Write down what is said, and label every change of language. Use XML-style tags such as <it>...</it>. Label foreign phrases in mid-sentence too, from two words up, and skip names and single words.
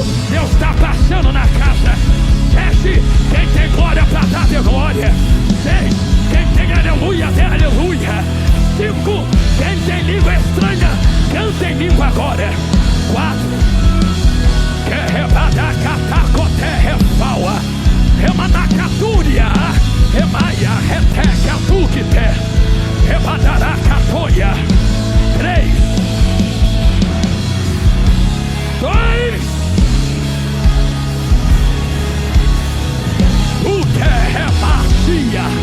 <pt>Deus está passando na casa. 7. Quem tem glória para dar de glória. 6. Quem tem aleluia, dê aleluia. 5. Quem tem língua estranha, canta em língua agora. 4. Que rebada catacote refaua. Remanacatúria. Remaia, reteca, tuquite. Rebadará catoia. 3. 2. O que é macia?</pt>